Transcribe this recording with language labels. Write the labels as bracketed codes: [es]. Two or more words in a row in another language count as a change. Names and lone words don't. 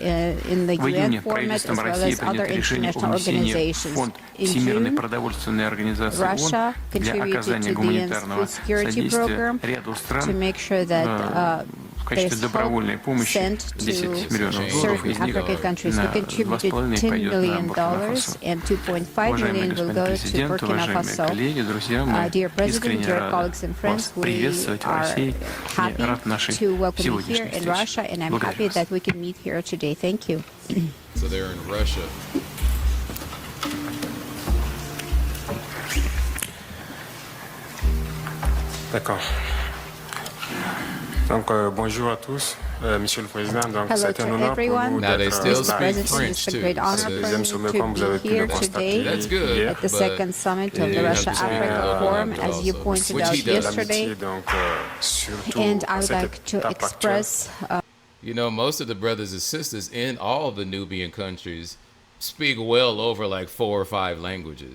[ru] В июне правительством России принято решение о внесении в фонд Всемирной продовольственной организации ООН для оказания гуманитарного содействия ряду стран в качестве добровольной помощи 10 миллионов долларов, из них $2,5 пойдет на Буркина-Фасо. Уважаемый господин президент, уважаемые коллеги, друзья, мы искренне рады вас приветствовать в России. Я рад нашей сегодняшней встрече. Благодарю вас. [fr] D'accord. Donc, bonjour à tous, Monsieur le Président. Donc, c'est un honneur pour nous d'être [en] It's a great honor for me to be here today at the second summit of the Russia-Africa Forum, as you pointed out yesterday. And I would like to express... You know, most of the brothers and sisters in all the Nubian countries speak well over like 4 or 5 languages.